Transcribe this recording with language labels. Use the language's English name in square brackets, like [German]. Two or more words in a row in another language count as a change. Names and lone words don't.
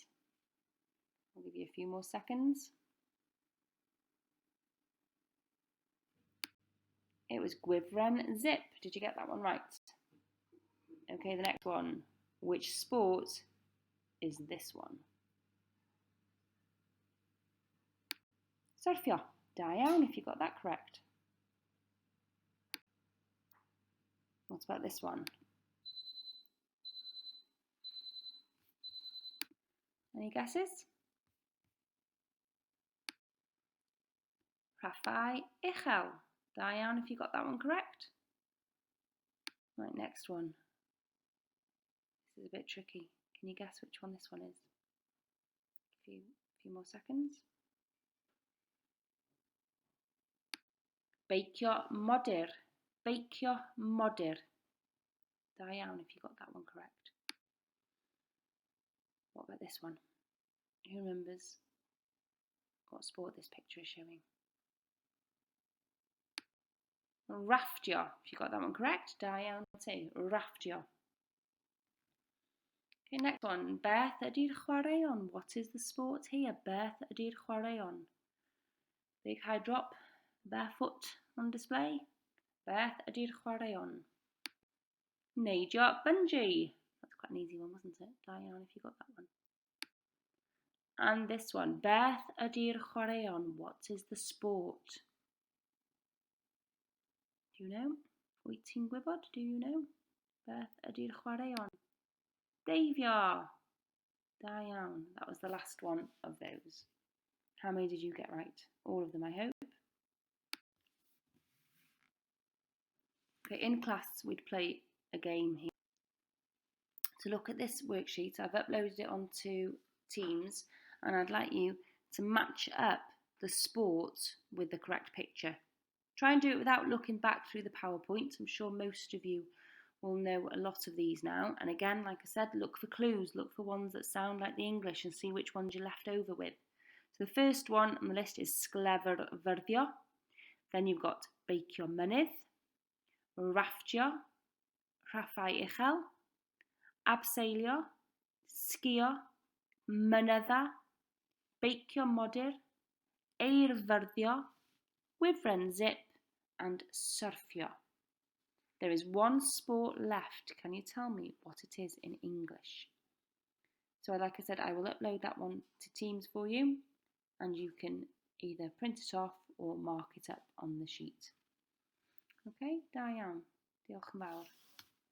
[English] I'll give you a few more seconds. It was [Welsh] gwifren zip. [English] Did you get that one right? Okay, the next one. Which sport is this one? [Welsh] Surfio. Da iawn [English] if you got that correct. What about this one? Any guesses? [Welsh] Rhaffau uchel. Da iawn [English] if you got that one correct. Right, next one. This is a bit tricky. Can you guess which one this one is? A few more seconds. [Welsh] Beicio modur. Beicio modur. Da iawn [English] if you got that one correct. What about this one? Who remembers what sport this picture is showing? [Welsh] Rafftio. [English] If you got that one correct, [Welsh] da iawn [English] too. Rafftio. Okay, next one. [Welsh] Beth ydy'r chwaraeon? [English] What is the sport here? [Welsh] Beth ydy'r chwaraeon? [English] Big high drop, barefoot on display. [Welsh] Beth ydy'r chwaraeon? Neidio bungee. [English] That's quite an easy one, wasn't it? [Welsh] Da iawn [English] if you got that one. And this one, [Welsh] beth ydy'r chwaraeon? [English] What is the sport? Do you know? [Welsh] Wyt ti'n gwybod? [English] Do you know? [Welsh] Beth ydy'r chwaraeon? Deifio! Da iawn. [English] That was the last one of those. How many did you get right? All of them, I hope. Okay, in class we'd play a game here. To look at this worksheet, I've uploaded it onto Teams, and I'd like you to match up the sport with the correct picture. Try and do it without looking back through the PowerPoint. I'm sure most of you will know a lot of these now. And again, like I said, look for clues, look for ones that sound like the English and see which ones you're left over with. So the first one on the list is sgleferfyrdio. Then you've got [Welsh] beicio mynydd, rafftio, rhaffau uchel, abseilio, sgïo, mynydda, beicio modur, eirfyrddio, wifren zip, and surfio. [English] There is one sport left. Can you tell me what it is in English? So like I said, I will upload that one to Teams for you, and you can either print it off or mark it up on the sheet. [Welsh] Okay, da iawn. Diolch yn fawr.